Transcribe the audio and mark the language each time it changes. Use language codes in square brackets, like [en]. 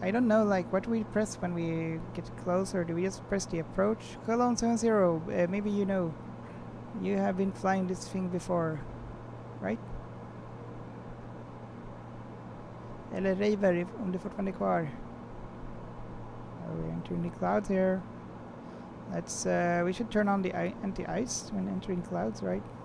[en] I don't know, like, what do we press when we get closer? Do we just press the approach? Cologne 70. Maybe you know. You have been flying this thing before, right? [sv] Eller River, om det fortfarande är kvar. [en] We're entering the clouds here. Let's, we should turn on the anti-ice when entering clouds, right?